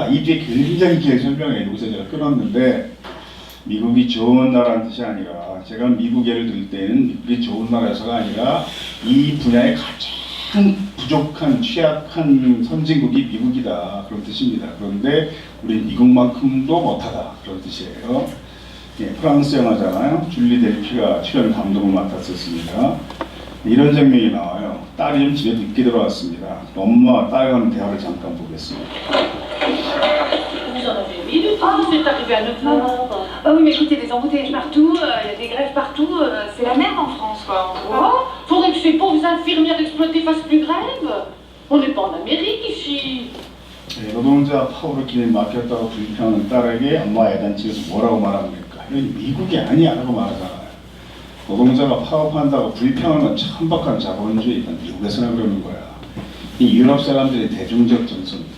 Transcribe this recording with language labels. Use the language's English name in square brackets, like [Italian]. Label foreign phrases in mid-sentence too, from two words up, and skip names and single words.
[Korean] 이 뒤에 굉장히 길게 설명해. 여기서 제가 끊었는데 미국이 좋은 나라는 뜻이 아니라 제가 미국 예를 들 때는 미국이 좋은 나라에서가 아니라 이 분야에 가장 부족한 취약한 선진국이 미국이다 그런 뜻입니다. 그런데 우리 미국만큼도 못하다 그런 뜻이에요. 예, 프랑스 영화잖아요. 줄리 델피가 출연 감독을 맡았었습니다. 이런 장면이 나와요. 딸이 좀 집에 늦게 들어왔습니다. 엄마와 딸 간의 대화를 잠깐 보겠습니다. [French] Vous en avez mis depuis que c'est arrivé à 9h? Ah oui, mais écoutez, des embouteillages partout, il y a des grèves partout, c'est la merde en France, quoi. Quoi? Faudrait que ces pauvres infirmières exploitées fassent plus grève? On n'est pas en Amérique ici. [Korean] 네, 노동자 파워를 기에 맡겼다고 불평하는 딸에게 엄마 애단치에서 뭐라고 말합니까? 이건 미국이 아니야라고 말하잖아요. 노동자가 파업한다고 불평하는 건 천박한 자본주의. 미국에서나 그러는 거야. 이 유럽 사람들의 대중적 정서입니다.